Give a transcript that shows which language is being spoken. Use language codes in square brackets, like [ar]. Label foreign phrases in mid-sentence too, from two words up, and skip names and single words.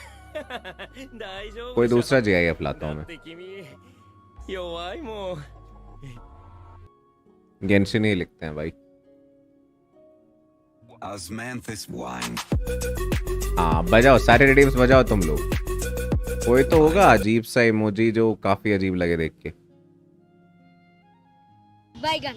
[ja] 大丈夫 [hi] कोई [ja] でしょ [hi] दूसरा GIF लाता [ja] だ [hi] हूँ [ja] っ [hi] मैं. [ja] て君弱いもん [hi] गेंशिन ही लिखते हैं भाई. [en] Osmanthus wine. [hi] हाँ बजाओ, सारे रिडीम्स बजाओ तुम लोग. कोई तो होगा अजीब सा इमोजी जो काफी अजीब लगे देख के. बैगन